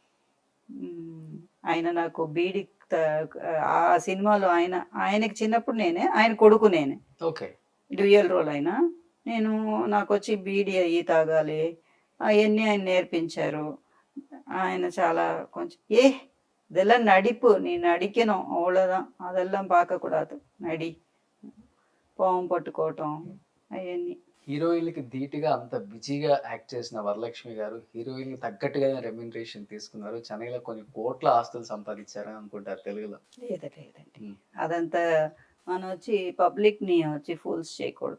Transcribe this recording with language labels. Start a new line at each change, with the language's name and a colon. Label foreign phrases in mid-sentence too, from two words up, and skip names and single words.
Telugu: ఆయన నాకు బీడి ఆ సినిమాలో ఆయనకి చిన్నప్పుడు ఆయన కొడుకు నేనే. ఓకే.
English: dual role
Telugu: అయినా నాకు వచ్చి బీడి అయ్యి తాగాలి అవన్నీ ఆయన నేర్పించారు. ఆయన చాలా కొంచెం
Tamil: இதெல்லாம் நடிப்பு, நீ நடிக்கணும் அவ்வளோதான், அதெல்லாம் பார்க்கக்கூடாது,
Telugu: నడి పాము పట్టుకోవటం అవన్నీ. హీరోయిన్లకి ధీటుగా అంత బిజీగా యాక్ట్ చేసిన వరలక్ష్మి గారు హీరోయిన్ తగ్గట్టుగా రెమ్యునరేషన్ తీసుకున్నారు. చెన్నైలో కొన్ని కోట్ల ఆస్తులు సంపాదించారని అనుకుంటారు తెలుగులో. లేదండి అదంతా మనం వచ్చి పబ్లిక్ని వచ్చి ఫూల్స్ చేయకూడదు.